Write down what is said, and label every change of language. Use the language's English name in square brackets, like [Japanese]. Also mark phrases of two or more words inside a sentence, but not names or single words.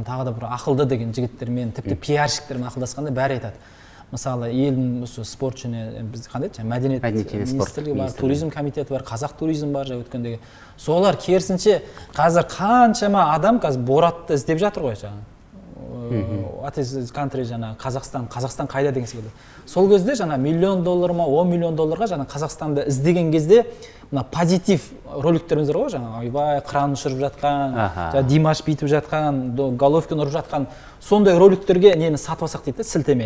[Kazakh] Тағы да бір ақылды деген жігіттермен, тіпті пиарщиктермен ақылдасқанда бәрі айтады. Мысалы, елдің осы спорт және біз қандай еді, мәдениет министрлігі бар, туризм комитеті бар, қазақ туризм бар, жаңа өткендегі. Солар керісінше қазір қаншама адам қазір Боратты іздеп жатыр ғой жаңа. [English] What is country [Kazakh] жаңа Қазақстан қайда деген секілді. Сол кезде жаңа $1 миллион ма, $10 миллион жаңа Қазақстанды іздеген кезде мына позитив роликтеріміз бар ғой, жаңа ойбай кран ұшырып жатқан, жаңа Димаш бүйтіп жатқан, Головкин ұрып жатқан, сондай роликтерге нені сатып алсақ дейді, сілтемені.